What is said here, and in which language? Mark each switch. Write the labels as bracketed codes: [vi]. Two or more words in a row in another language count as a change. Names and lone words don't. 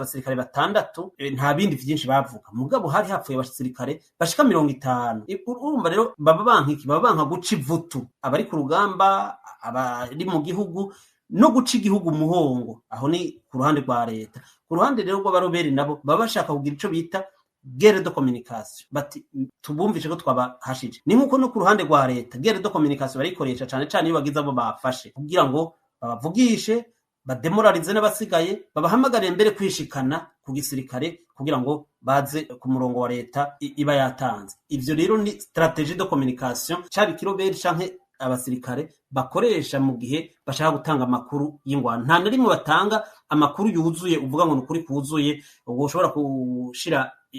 [rn] abasirikare 6 nta bindi vyinshi bavuga mugabo hari hapfuye abasirikare bashika 50 urumva rero baba banka guca ivutu abari ku rugamba abari mu gihugu no guca igihugu muhongo aho ni ku ruhande rwa leta ku ruhande rero rw'abaroberi nabo baba bashaka kugira ico bita [fr] guerre de communication [rn] bati tubumvishe ko twabahashije ni nkuko no ku ruhande rwa leta [fr] guerre de communication [rn] barikoresha cyane iyo bagize abo bafashe kugira ngo babavugishe bademoralize n'abasigaye babahamagare mbere kwishikana ku gisirikare kugira ngo baze ku murongo wa leta iba yatanze ivyo rero ni [fr] strategie de communication [rn] cyari kiroberi canke abasirikare bakoresha mu gihe bashaka gutanga amakuru y'ingwano nta na rimwe batanga amakuru yuzuye uvuga ngo nukuri kuzuye ubwo ushobora kushira